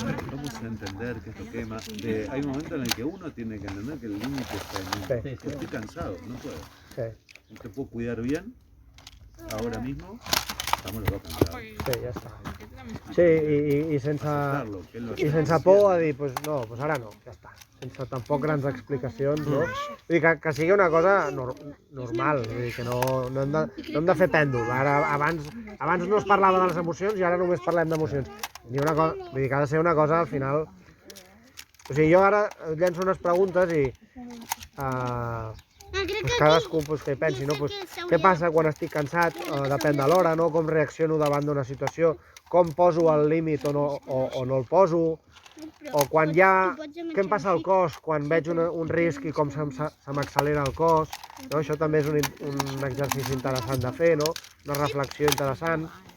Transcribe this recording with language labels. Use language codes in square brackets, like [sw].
[es] Vamos a entender que esto quema. Hay un momento en el que uno tiene que entender que el límite está en mí. Estoy cansado, no puedo. No te puedo cuidar bien ahora mismo. Estamos los dos cansados. [ca] Sí, ja està. Sí, i sense por a dir, no, ara no, ja està. Sense tampoc grans explicacions, no? Vull dir que sigui una cosa normal, vull dir que no hem de fer pèndol. Abans no es parlava de les emocions i ara només parlem d'emocions. Vull dir que ha de ser una cosa, al final, O sigui, jo ara llenço unes preguntes i pues cadascú pues, que pensi, no? Pues, què passa quan estic cansat? Depèn de l'hora, no? Com reacciono davant d'una situació, com poso el límit o no el poso, o quan ja... Què em passa al cos quan veig un risc i com se m'accelera el cos, no? Això també és un exercici interessant de fer, no? Una reflexió interessant.